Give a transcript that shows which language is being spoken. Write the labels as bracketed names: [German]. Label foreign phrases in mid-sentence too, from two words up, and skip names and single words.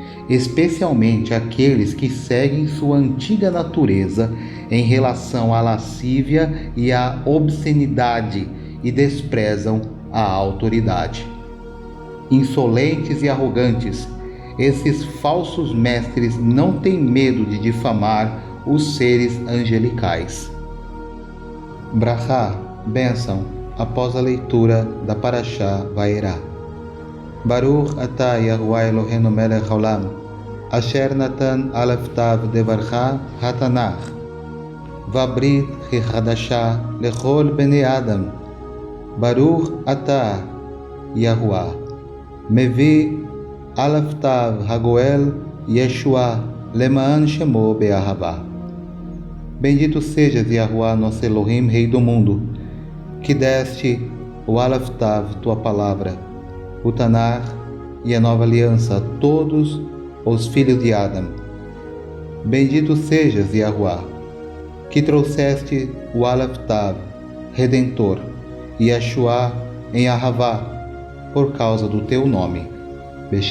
[Portuguese] especialmente aqueles que seguem sua antiga natureza em relação à lascívia e à obscenidade e desprezam a autoridade. Insolentes e arrogantes, esses falsos mestres não têm medo de difamar os seres angelicais. Brachá, bênção, após a leitura da Parashá Vaerá. [Hebrew] ברוך אתה יהוה אלוהינו מלך העולם, אשר נתן אל אותיו דברך התנ״ך, וברית חדשה לכל בני אדם. ברוך אתה יהוה, מביא אל אותיו הגואל ישוע למען שמו באהבה. [Portuguese] Bendito sejas, Yahuwah, nosso Elohim, Rei do mundo, que deste o Alaftav, tua palavra, o Tanar e a nova aliança a todos os filhos de Adam. Bendito sejas, Yahuwah, que trouxeste o Alaftav, Redentor, e Yeshua em Ahavá, por causa do teu nome.